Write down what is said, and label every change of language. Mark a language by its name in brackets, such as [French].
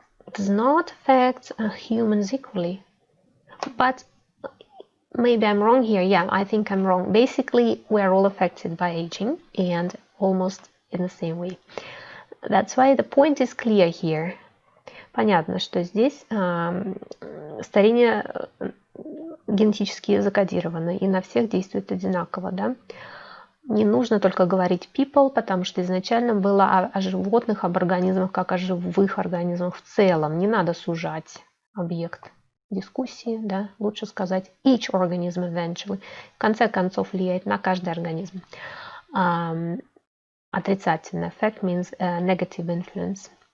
[English] does not affect humans equally. But maybe I'm wrong here. Yeah, I think I'm wrong. Basically, we're all affected by aging and almost in the same way. That's why the point is clear here. [Russian] Понятно, что здесь старение генетически закодировано и на всех действует одинаково, да? Не нужно только говорить people, потому что изначально было о животных, об организмах, как о живых организмах в целом. Не надо сужать объект дискуссии, да? Лучше сказать [English] each organism eventually. [Russian] В конце концов влияет на каждый организм. [English] Отрицательный effect means negative influence.